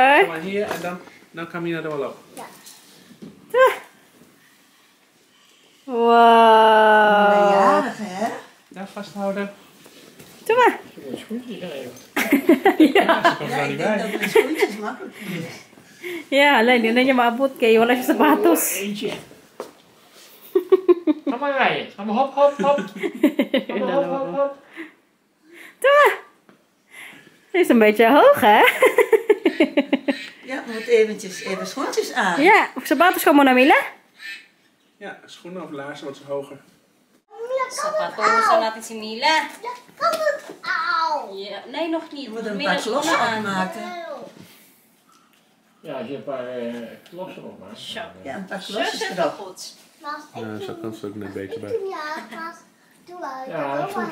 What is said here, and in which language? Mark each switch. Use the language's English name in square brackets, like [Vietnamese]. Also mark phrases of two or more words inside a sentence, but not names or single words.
[Dutch] Kom maar hier en dan kan Mina er wel op. Wow. Jarig, hè? Ja, vasthouden. Doe maar. Ja, ze komt Ja, er ik niet denk bij. dat mijn schoentjes makkelijk is. [Filipino] Ja, alleen hindi na niya maabot kay wala siya sapatos. [Dutch] Eentje. Ga maar rijden. Ga maar hop, hop, hop. Ga maar hop, hop, hop. Doe maar. Die is een beetje hoog, hè? Ja, moet eventjes even schoentjes aan. Ja, [Filipino] sapatos ka muna, Mila. [Dutch] Ja, schoenen of laarzen, wat is hoger. [Filipino] Sapatosan natin si Mila. [Dutch] Ja, kan het. Auw. Ja, nee, nog niet. Je moet er een Mila paar klossen schoenen aan. opmaken. Ja, als je een paar klossen opmaakt. Zo. Ja, een paar Zo klosjes zit wel erop. goed. Mas, ik Ja, zo kan ze ook net beter bij. doe ja, Mas. Doe uit. Ja, dat is goed.